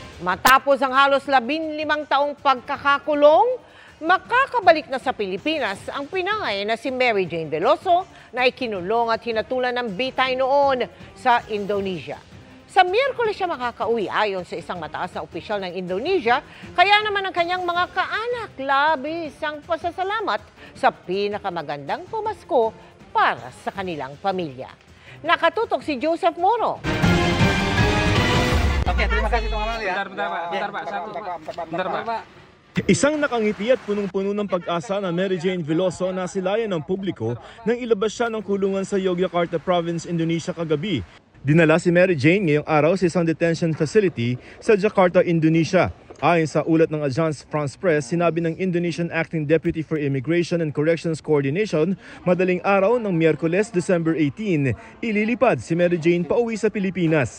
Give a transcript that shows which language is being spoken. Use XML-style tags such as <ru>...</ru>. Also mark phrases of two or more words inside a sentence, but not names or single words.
<tl>Matapos ang halos 15 taong pagkakakulong, makakabalik na sa Pilipinas ang pinangay na si Mary Jane Veloso na ikinulong at hinatulan ng bitay noon sa Indonesia. Sa Miyerkules siya makakauwi ayon sa isang mataas na opisyal ng Indonesia, kaya naman ang kanyang mga kaanak labis ang pasasalamat sa pinakamagandang pamasko para sa kanilang pamilya. Nakatutok si Joseph Moro.</tl> <id>Okay, terima kasih Tuan Amal ya. Bentar, Pak.</id> <tl>Isang nakangiti at punong-puno ng pag-asa na Mary Jane Veloso na silayan ng publiko nang ilabas siya ng kulungan sa Yogyakarta Province, Indonesia kagabi. Dinala si Mary Jane ngayong araw sa isang detention facility sa Jakarta, Indonesia. Ayon sa ulat ng Agence France Presse, sinabi ng</tl> <en>Indonesian Acting Deputy for Immigration and Corrections Coordination,</en> <tl>madaling araw ng Miyerkules, December 18, ililipad si Mary Jane pauwi sa Pilipinas.</tl>